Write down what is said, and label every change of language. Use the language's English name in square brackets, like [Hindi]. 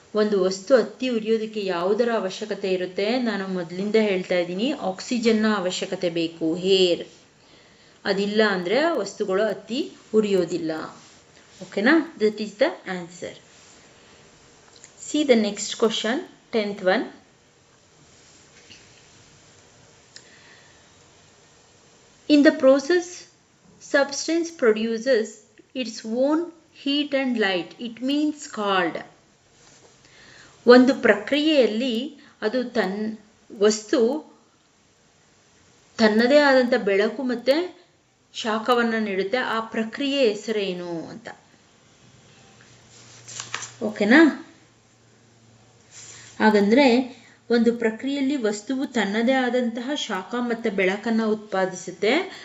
[Kannada] ಒಂದು ವಸ್ತು ಹತ್ತಿ ಉರಿಯೋದಕ್ಕೆ ಯಾವುದರ ಅವಶ್ಯಕತೆ ಇರುತ್ತೆ? ನಾನು ಮೊದಲಿಂದ ಹೇಳ್ತಾ ಇದ್ದೀನಿ, ಆಕ್ಸಿಜನ್ನ ಅವಶ್ಯಕತೆ ಬೇಕು, ಏರ್. ಅದಿಲ್ಲ ಅಂದರೆ ವಸ್ತುಗಳು ಹತ್ತಿ ಉರಿಯೋದಿಲ್ಲ. ಓಕೆನಾ? [English] That is the answer. See the next question, 10th one. In the process, substance produces its own heat and light. It means called. [Kannada] ಒಂದು ಪ್ರಕ್ರಿಯೆಯಲ್ಲಿ ಅದು ವಸ್ತು ತನ್ನದೇ ಆದಂಥ ಬೆಳಕು ಮತ್ತು ಶಾಖವನ್ನು ನೀಡುತ್ತೆ. ಆ ಪ್ರಕ್ರಿಯೆ ಹೆಸರೇನು ಅಂತ. ಓಕೆನಾ? ಹಾಗಂದ್ರೆ ಒಂದು ಪ್ರಕ್ರಿಯೆಯಲ್ಲಿ ವಸ್ತುವು ತನ್ನದೇ ಆದಂತಹ ಶಾಖ ಮತ್ತು ಬೆಳಕನ್ನು ಉತ್ಪಾದಿಸುತ್ತೆ.